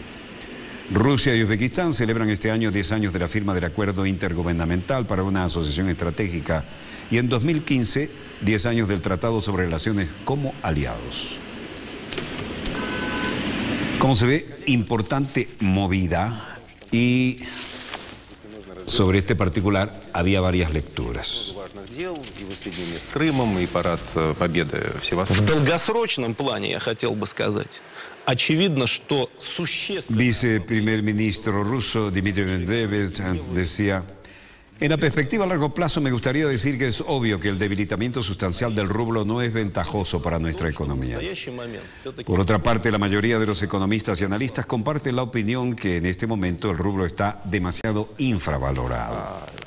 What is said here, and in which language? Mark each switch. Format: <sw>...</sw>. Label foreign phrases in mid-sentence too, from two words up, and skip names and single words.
<es>Rusia y Uzbekistán celebran este año 10 años de la firma del Acuerdo Intergubernamental para una asociación estratégica y en 2015, 10 años del Tratado sobre Relaciones como aliados. Como se ve, importante movida y sobre este particular había varias lecturas.</es> <ru>В долгосрочном плане, я хотел бы сказать, очевидно, что существенно...</ru> <es>Viceprimer ministro ruso Dmitry Medvedev decía: en la perspectiva a largo plazo me gustaría decir que es obvio que el debilitamiento sustancial del rublo no es ventajoso para nuestra economía. Por otra parte, la mayoría de los economistas y analistas comparten la opinión que en este momento el rublo está demasiado infravalorado.</es>